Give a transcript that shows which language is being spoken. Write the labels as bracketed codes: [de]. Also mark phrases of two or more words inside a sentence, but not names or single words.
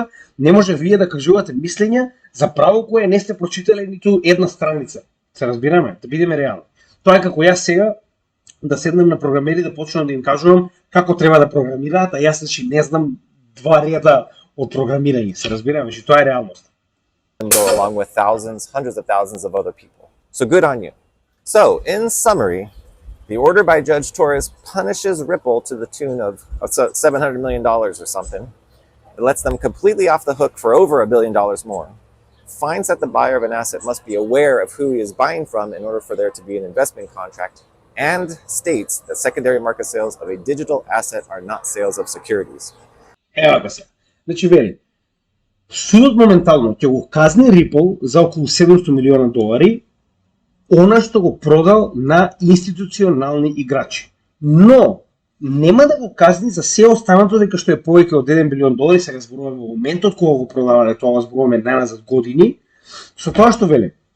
[mk] Не може вие да кажувате мислења за право кое не сте прочитале ниту една страница. Се разбираме, да бидеме реални. Тоа е како јас сега да седнам на програмери да почнам да им кажувам како треба да програмираат, а јас значи не знам 2 реда од програмирање. Се разбираме, значи тоа е реалност. [en] And go along with thousands, hundreds of thousands of other people. So good on you. So, in summary, the order by Judge Torres punishes Ripple to the tune of $700 million or something. It lets them completely off the hook for over $1 billion more. Finds that the buyer of an asset must be aware of who he is buying from in order for there to be an investment contract, and states that secondary market sales of a digital asset are not sales of securities. [mk] Ева га се. Значи вели, судот моментално ќе го казни Ripple за околу $700 милиона, она што го продал на институционални играчи. Но нема да го казни за се останато дека што е повеќе од $1 билион, сега зборуваме во моментот кога го продавале, тоа зборуваме најназад години, со тоа што веле.